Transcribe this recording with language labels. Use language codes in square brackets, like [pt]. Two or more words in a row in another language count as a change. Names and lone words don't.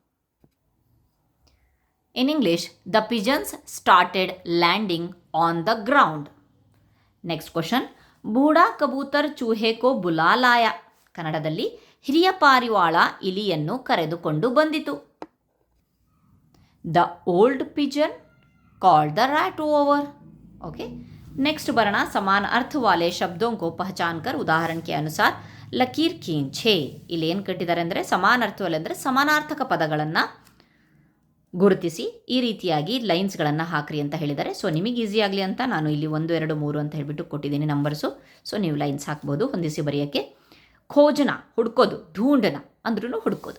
[en] In English the pigeons started landing on the ground. Next question. [hi] बूढ़ा कबूतर चूहे को बुला लाया. [kn] ಕನ್ನಡದಲ್ಲಿ ಹಿರಿಯ ಪಾರಿವಾಳ ಇಲಿಯನ್ನು ಕರೆದುಕೊಂಡು ಬಂದಿತು. [en] The old pigeon called the rat over. ओके. [hi] नेक्स्ट बरना समान अर्थ वाले शब्दों को पहचान कर उदाहरण के अनुसार लकीर खींचें. [kn] ಇಲ್ಲಿ ಏನು ಕಟ್ಟಿದ್ದಾರೆ ಅಂದರೆ ಸಮಾನ ಅರ್ಥವಲ್ಲ ಅಂದರೆ ಸಮಾನಾರ್ಥಕ ಪದಗಳನ್ನು ಗುರುತಿಸಿ ಈ ರೀತಿಯಾಗಿ ಲೈನ್ಸ್ಗಳನ್ನು ಹಾಕ್ರಿ ಅಂತ ಹೇಳಿದ್ದಾರೆ. ಸೊ ನಿಮಗೆ ಈಸಿ ಆಗಲಿ ಅಂತ ನಾನು ಇಲ್ಲಿ 1 2 3 ಅಂತ ಹೇಳಿಬಿಟ್ಟು ಕೊಟ್ಟಿದ್ದೀನಿ ನಂಬರ್ಸು. ಸೊ ನೀವು ಲೈನ್ಸ್ ಹಾಕ್ಬೋದು ಹೊಂದಿಸಿ ಬರೆಯೋಕ್ಕೆ. ಖೋಜನ ಹುಡ್ಕೋದು, ಢೂಂಢನ ಅಂದ್ರೂ ಹುಡ್ಕೋದು.